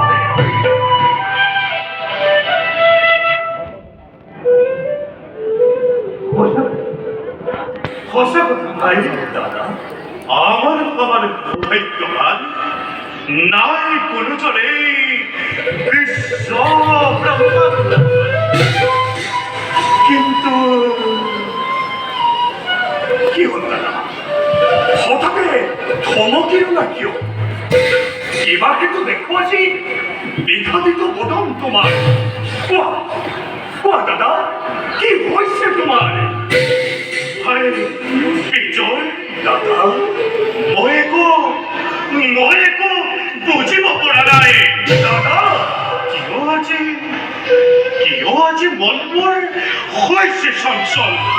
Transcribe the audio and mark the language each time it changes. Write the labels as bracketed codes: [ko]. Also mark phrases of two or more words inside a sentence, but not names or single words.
[as] ভাই দাদা আমার ভাগ্যবান নাই কোনো চলে বিশ্ব ব্রহ্মাণ্ড কিন্তু কি হল দাদা হঠাতে থমকিল না কিয় কিবা কিন্তু দেখো আজি বিঘাদিত বদন তোমার কোৱা দাদা কি হৈছে তোমাৰ বিজয় দাদা মই একো বুজিব পৰা নাই দাদা কিয় আজি মনবোৰ হৈছে চঞ্চল